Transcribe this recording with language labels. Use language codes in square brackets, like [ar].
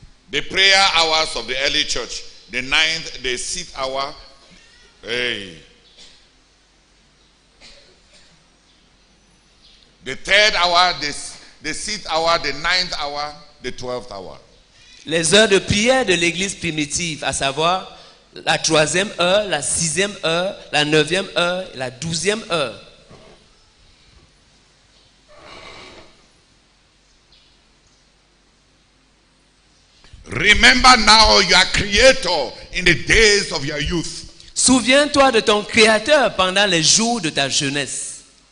[en] The prayer hours of the early church, the 9th, the 6th hour, hey. The 3rd hour, the 6th hour, the 9th hour, the 12th hour. [fr] Les heures de prière de l'église primitive, à savoir la 3e heure, la 6e heure, la 9e heure et la 12e heure. [en] Remember now your creator in the days of your youth. [fr] Souviens-toi de ton créateur pendant les jours de ta jeunesse.